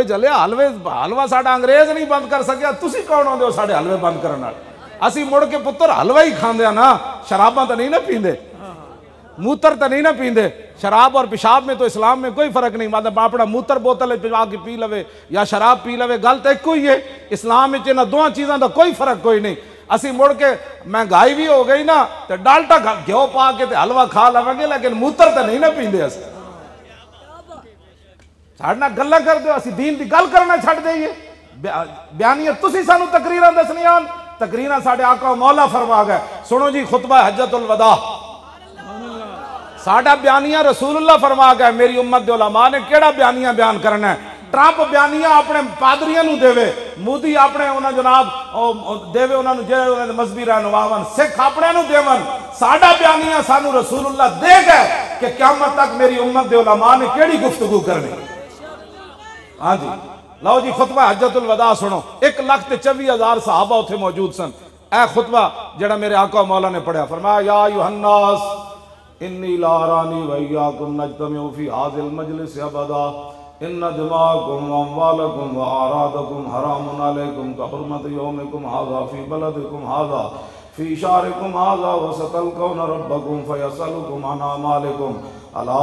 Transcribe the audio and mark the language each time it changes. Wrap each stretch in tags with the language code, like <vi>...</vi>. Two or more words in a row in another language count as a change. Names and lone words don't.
<pa>جلیا حلوہ ساڑھا انگریز نہیں بند کر سکیا تسی کون ہوندے ہو ساڑھے حلوے بند کرنا اسی مڑ کے پتر حلوہ ہی کھاندے ہیں نا شراباں تو نہیں نہ پیندے موتر تو نہیں نہ پیندے شراب اور پیشاب میں تو اسلام میں کوئی فرق نہیں مطلب اپنا موتر بوتل پجا کے پی لوے یا شراب پی لوے گل تو ایک کوئی ہے اسلام میں نہ دو چیزاں دا کوئی فرق کوئی نہیں اسی مڑ کے مہنگائی بھی ہو گئی نا تو ڈالٹا گھیو پا کے حلوہ کھا لو گے لیکن موتر تو نہیں نہ پیندے اسی ساڑھنا گلہ کر دو اسی دین دی گل کرنا چھڑ دئیے بیانیت تسی سانو تقریران دسنیان تقریران ساڑھے آقا و مولا فرما گئے سنو جی خطبہ حجت الوداع ساڑھا بیانیہ رسول اللہ فرما گئے میری امت دے علماء نے کیڑا بیانیہ بیان کرنا ہے ٹرمپ بیانیہ اپنے پادریاں نو دے وے مودی اپنے انہاں جناب دے وے انہاں نو جے انہاں دے مذہبی رہنماواں سکھ اپنے نو دیون ساڈا بیانیہ سانو رسول اللہ دے گئے کہ قیامت تک میری امت دے علماء نے کیڑی گفتگو کرنی ہاں جی لو جی خطبہ حجت الوداع سنو 1,24,000 صحابہ اتھے موجود سن اے خطبہ جڑا میرے آقا مولا نے پڑھا فرمایا</pa> <ar>یا ایھا الناس انی لا ارانی و ایاکم نجتمع فی ھذا المجلس ابدا ان دماءکم واموالکم واعراضکم حرام علیکم کحرمت یومکم ھذا فی بلدکم ھذا فی شہرکم ھذا وستلقون ربکم فیسألکم عن اعمالکم الا</ar>